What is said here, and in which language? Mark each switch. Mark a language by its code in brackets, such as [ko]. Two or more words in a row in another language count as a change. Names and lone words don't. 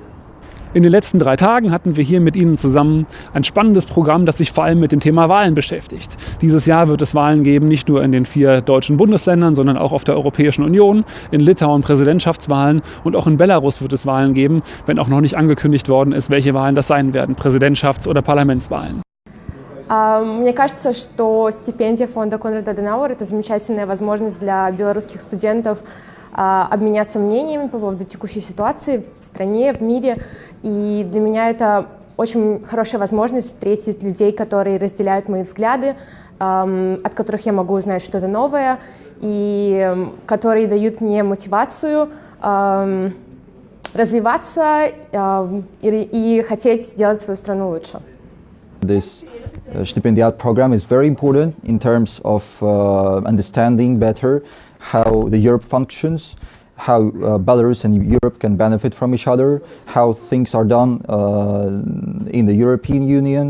[de] In den letzten 3 Tagen hatten wir hier mit Ihnen zusammen ein spannendes Programm, das sich vor allem mit dem Thema Wahlen beschäftigt. Dieses Jahr wird es Wahlen geben, nicht nur in den 4 deutschen Bundesländern, sondern auch auf der Europäischen Union, in Litauen Präsidentschaftswahlen und auch in Belarus wird es Wahlen geben, wenn auch noch nicht angekündigt worden ist, welche Wahlen das sein werden, Präsidentschafts- oder Parlamentswahlen. [ru] Мне кажется, что стипендия фонда Конрада Аденауэр – это замечательная возможность для белорусских студентов обменяться мнениями по поводу текущей ситуации в стране, в мире. И для меня это очень хорошая возможность встретить людей, которые разделяют мои взгляды, от которых я могу узнать что-то новое, и которые дают мне мотивацию развиваться и хотеть сделать свою страну лучше. [en] This stipendiat program is very important in terms of understanding better how the Europe functions, how Belarus and Europe can benefit from each other, how things are done in the European Union.